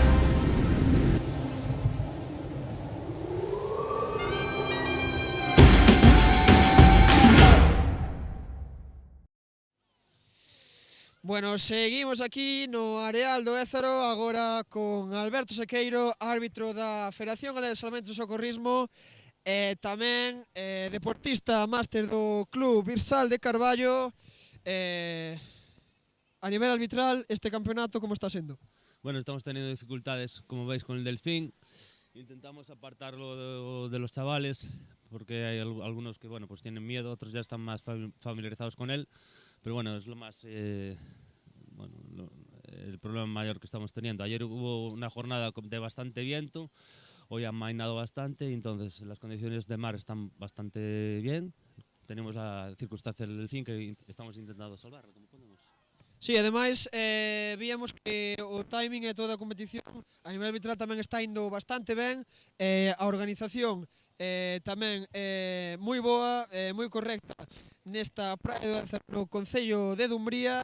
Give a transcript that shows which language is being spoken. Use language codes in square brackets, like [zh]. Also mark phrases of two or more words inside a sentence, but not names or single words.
[gl] Bueno, seguimos aquí no Areal do Ézaro, agora con Alberto Sequeiro, árbitro da Federación Galega de Salvamento e Socorrismo, e tamén deportista máster do Club Virsal de Carballo. A nivel arbitral, este campeonato como está sendo? [es] Bueno, estamos teniendo dificultades, como veis, con el Delfín. Intentamos apartarlo de los chavales, porque hay algunos que, bueno, pues tienen miedo, otros ya están más familiarizados con él. Pero bueno, es lo más el problema mayor que estamos teniendo. Ayer hubo una jornada de bastante viento, hoy ha mainado bastante, y entonces las condiciones de mar están bastante bien. Tenemos la circunstancia del Delfín que estamos intentando salvarlo como podemos. [gl] Sí, ademais, víamos que o timing e toda a competición a nivel arbitral tamén está indo bastante ben, a organización tamén moi boa, moi correcta nesta praia no Concello de Dumbría.